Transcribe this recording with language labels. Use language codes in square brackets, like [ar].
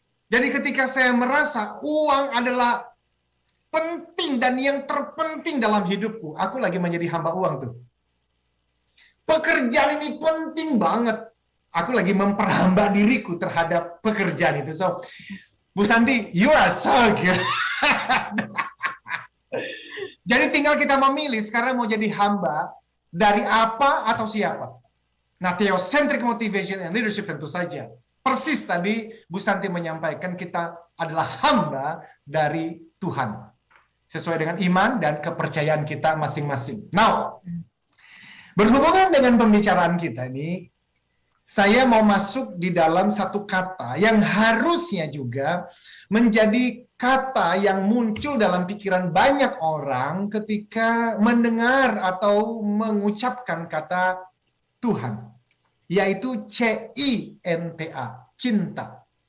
[id] Jadi ketika saya merasa uang adalah penting dan yang terpenting dalam hidupku, aku lagi menjadi hamba uang tuh. Pekerjaan ini penting banget. Aku lagi memperhamba diriku terhadap pekerjaan itu. [en] So, Bu Santi, you are so good. [id] Jadi tinggal kita memilih sekarang mau jadi hamba dari apa atau siapa. Nah, Theocentric Motivation and Leadership tentu saja. Persis tadi Bu Santi menyampaikan kita adalah hamba dari Tuhan. Sesuai dengan iman dan kepercayaan kita masing-masing. Now, berhubungan dengan pembicaraan kita ini, saya mau masuk di dalam satu kata yang harusnya juga menjadi kata yang muncul dalam pikiran banyak orang ketika mendengar atau mengucapkan kata Tuhan, yaitu C-I-N-T-A, cinta.